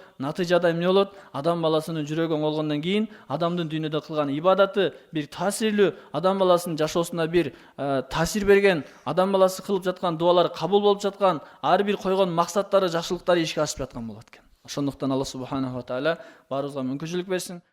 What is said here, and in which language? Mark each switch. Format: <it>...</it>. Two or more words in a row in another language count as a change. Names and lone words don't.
<ky>Натыйжада эмне болот? Адам баласынын жүрөгү оңолгондон кийин адамдын дүйнөдө кылган ибадаты бир таасирлүү, адам баласынын жашоосуна бир таасир берген, адам баласы кылып жаткан дуалары кабыл болуп жаткан, ар бир койгон максаттары, жакшылыктары ишке ашып жаткан болот экен. Ошондуктан Алла</ky> <ar>سبحانه وتعالى</ar> <ky>баарыбызга мүмкүнчүлүк берсин.</ky>